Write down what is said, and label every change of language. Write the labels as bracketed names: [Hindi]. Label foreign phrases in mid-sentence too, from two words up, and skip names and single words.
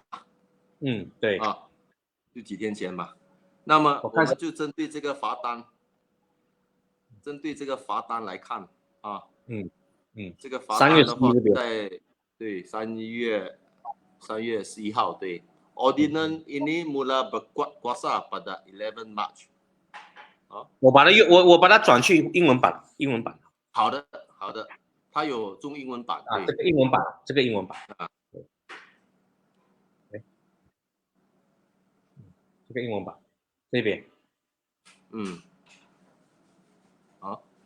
[Chinese] 对啊，就几天前嘛。那么我们就针对这个罚单，来看啊。这个罚单的话在3月11号对。 [Malay] Ordinance ini mula berkuasa pada 11 March。 [Chinese] 我把它转去英文版。好的，它有中英文版。啊，这个英文版。啊。这个英文版这边。好。